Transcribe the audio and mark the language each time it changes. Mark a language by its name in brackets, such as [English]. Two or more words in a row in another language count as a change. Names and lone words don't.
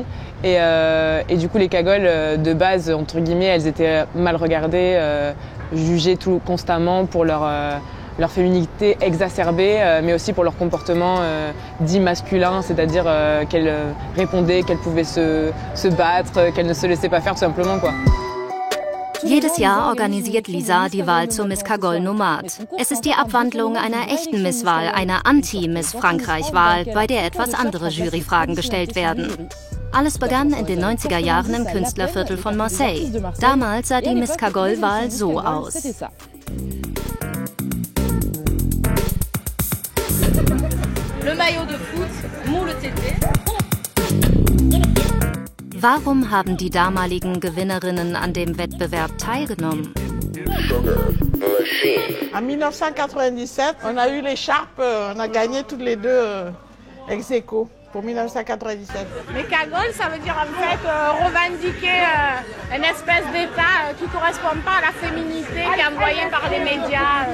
[French] Et du coup, les cagoles, de base, entre guillemets, elles étaient mal regardées, jugées tout constamment pour leur féminité exacerbée, mais aussi pour leur comportement dit masculin, c'est-à-dire qu'elles répondaient, qu'elles pouvaient se battre, qu'elles ne se laissaient pas faire tout simplement, quoi. [German] Jedes Jahr organisiert Lisa die Wahl zur Miss Kagol Nomad. Es ist die Abwandlung einer echten Misswahl, einer Anti-Miss Frankreich-Wahl, bei der etwas andere Juryfragen gestellt werden. Alles begann in den 90er Jahren im Künstlerviertel von Marseille. Damals sah die Miss Kagol-Wahl so aus. [French] Le maillot de foot, moule tété. [German] Warum haben die damaligen Gewinnerinnen an dem Wettbewerb teilgenommen? [French] En 1997, on a eu l'écharpe, on a gagné toutes les deux ex aequo pour 1997. Les cagoles, ça veut dire en fait revendiquer une espèce d'état qui ne correspond pas à la féminité qui est envoyée par les médias.